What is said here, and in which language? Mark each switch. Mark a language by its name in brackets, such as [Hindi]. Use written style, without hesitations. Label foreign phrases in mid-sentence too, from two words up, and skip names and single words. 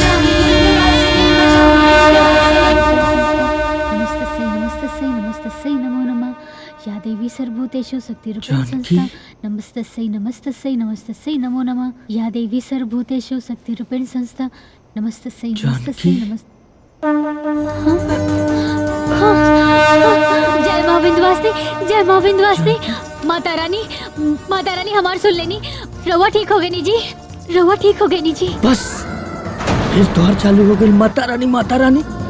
[Sanskrit] नमस्तस्यै नमो नमः। या देवी सर्वभूतेषु शक्तिरूपेण संस्था नमस्तस्यै नमो नमः। या देवी सर्वभूतेषु शक्तिरूपेण संस्था नमस्तस्यै [Bhojpuri] जय माँ विंध्यवासिनी, जय माँ विंध्यवासिनी। माता रानी हमार सुन लेनी। रवा ठीक हो गई नी जी, रवा ठीक हो गई नी जी। बस फिर द्वार चालू हो गई। माता रानी, माता रानी।